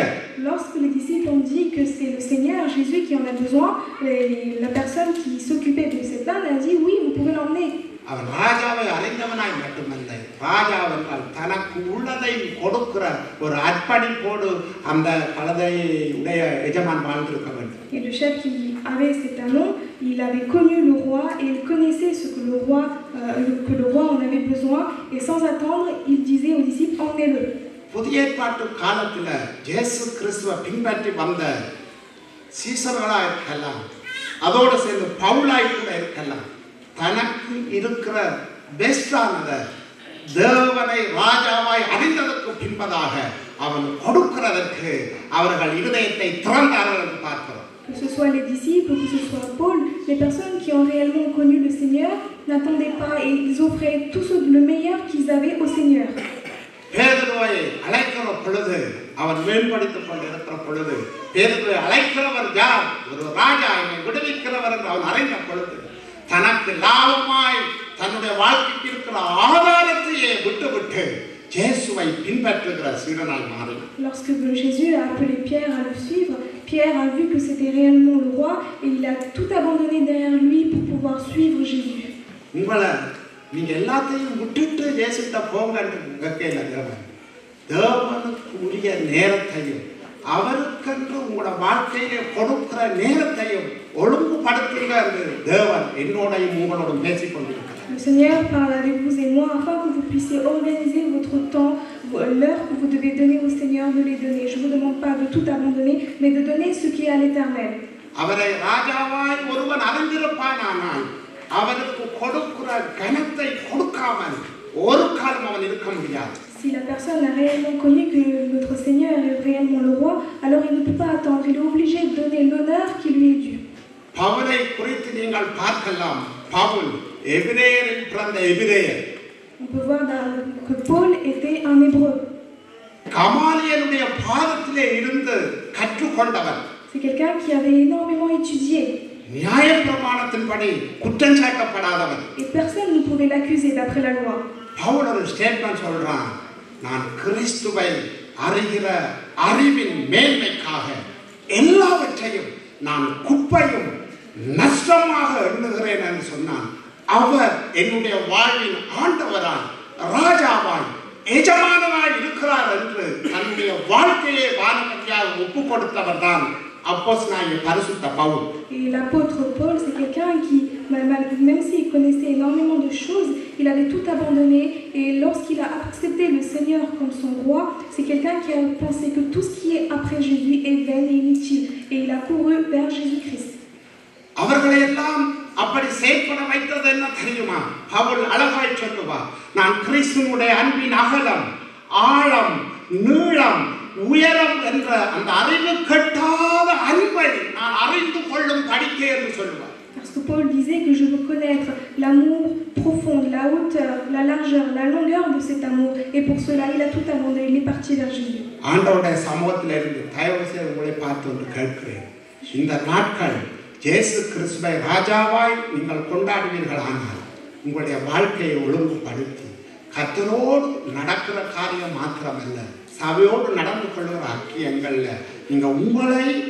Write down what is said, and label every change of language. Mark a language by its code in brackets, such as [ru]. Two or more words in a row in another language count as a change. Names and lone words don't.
[fr] Lorsque les disciples ont dit que c'est le Seigneur Jésus qui en a besoin, la personne qui s'occupait de cet âne a dit oui, vous pouvez l'emmener. [ta] அவர் ராஜாவை அறிந்தவனாய் மட்டுமல்ல, ராஜாவென்றால் தனக்கு உள்ளதை கொடுக்கிற ஒரு அர்ப்பணிப்போடு அந்த கழுதையுடைய எஜமான் வாழ்ந்திருக்க வேண்டும். [fr] Et le chef qui avait cet ânon, il avait connu le roi et il connaissait ce que le roi en avait besoin, et sans attendre, il disait aux disciples, emmenez-le. [ta] புதிய ஏற்பாட்டு காலத்துல இயேசு கிறிஸ்துவை பின்பற்றி வந்த சீசர்களா இருக்கலாம், அதோடு சேர்ந்து பவுலாய் கூட இருக்கலாம், தனக்கு இருக்கிற பெஸ்டானத தேவனை ராஜாவாய் அறிந்ததற்கு பின்பதாக அவன் கொடுக்கிறதற்கு அவர்கள் இருதயத்தை திறந்தார்கள் என்று பார்க்கிறோம். [fr] Que ce soit les disciples, que ce soit Paul, les personnes qui ont réellement connu le Seigneur n'attendaient pas et ils offraient tout le meilleur qu'ils avaient au Seigneur. [ta] பேதுருவை அழைக்கிற பொழுது, அவன் மேம்படுத்திக் கொண்டிருக்கிற பொழுது, பேதுருவை அழைக்கிறவர் யார்? ஒரு ராஜா, என்னை விடுவிக்கிறவர் என்று அவன் அறிந்த பொழுது, தனக்கு லாபமாய் தன்னுடைய வாழ்க்கைக்கு இருக்கிற ஆதாரத்தையே விட்டு இயேசுவை பின்பற்றுகிற சீடனாய் மாறினான். [fr] Lorsque Jésus a appelé Pierre à le suivre, Pierre a vu que c'était réellement le roi et il a tout abandonné derrière lui pour pouvoir suivre Jésus. [ta] உங்களை நீங்க எல்லாத்தையும் விட்டுட்டு இயேசுட்ட போங்கன்னு கேட்கல. தேவனுக்கு உரிய நேரத்தையும் அவருக்கென்று உங்களோட வாழ்க்கையை கொடுக்கிற நேரத்தையும் ஒழுங்குபடுத்துங்க என்று தேவன் என்னோடையும் உங்களோடும் பேசிக் கொண்டிருக்கிறார். [fr] Le Seigneur parle avec vous et moi afin que vous puissiez organiser votre temps l'heure que vous devez donner au Seigneur, de les donner. Je ne vous demande pas de tout abandonner, mais de donner ce qui est à l'Éternel. [ta] அவரை ராஜாவாய் ஒருவன் அறிந்திருப்பானானால் அவருக்கு கொடுக்கிற கனத்தை கொடுக்காமல் ஒரு காலம் அவன் இருக்க முடியாது. [fr] Si la personne a réellement connu que notre Seigneur est réellement le roi, alors il ne peut pas attendre. Il est obligé de donner l'honneur qui lui est dû. [ta] பவுலை குறித்து நீங்கள் பார்க்கலாம். பவுல் எபிரேயரில் பிறந்த எபிரேயர். [fr] On peut voir que Paul était un hébreu. [ta] கமாலியனுடைய பாதத்திலே இருந்து கற்றுக்கொண்டவர். [fr] C'est quelqu'un qui avait énormément étudié. [ta] நியாயப்பிரமாணத்தின்படி குற்றம் சாட்டப்படாதவர். [fr] Et personne ne pouvait l'accuser d'après la loi. [ta] பவுல் ஒரு ஸ்டேட்மென்ட் சொல்றான். நான் கிறிஸ்துவை அறிகிற அறிவின் மேன்மைக்காக எல்லாவற்றையும் நான் குப்பையும் நஷ்டமாக எண்ணுகிறேன் என்று சொன்னான். அவர் என்னுடைய வாழ்வின் ஆண்டவராய் ராஜாவாய் எஜமானராய் இருக்கிறார் என்று தன்னுடைய வாழ்க்கையை வானபதியாக ஒப்பு கொடுத்தவர் தான் அப்போஸ்தலனாகிய பரிசுத்த பவுல். [fr] Et l'apôtre Paul, c'est quelqu'un qui, même s'il connaissait énormément de choses, il avait tout abandonné. Et lorsqu'il a accepté le Seigneur comme son roi, c'est quelqu'un qui a pensé que tout ce qui est après Jésus est vain et inutile. Et il a couru vers Jésus-Christ. [ta] அவர்களை எல்லாம் அப்படி செயல்பட வைத்தது என்ன தெரியுமா? பவுல் அழகாய் சொல்லுவார், நான் கிறிஸ்துவினுடைய அன்பின் அகலம், ஆழம், நீளம், உயரம் என்ற அந்த அறிவு கட்டாத அன்பை நான் அறிந்து கொள்ளும் படிக்க என்று சொல்லுவார். [fr] Parce que Paul disait que je veux connaître l'amour profond, la hauteur, la largeur, la longueur de cet amour. Et pour cela, il a tout abandonné, il est parti vers Jésus. [ta] ஆண்டவருடைய சமூகத்தில் இருந்து தயவு செய்து உங்களை பார்த்து ஒன்று கேட்கிறேன். இந்த நாட்கள் இயேசு கிறிஸ்துவை ராஜாவாய் நீங்கள் கொண்டாடுவீர்களானால் உங்களுடைய வாழ்க்கையை ஒழுங்குபடுத்தி கர்த்தரோடு நடக்கிற காரியம் மாத்திரமல்ல, சபையோடு நடந்து கொள்கிற ஐக்கியங்கள்ல நீங்கள் உங்களை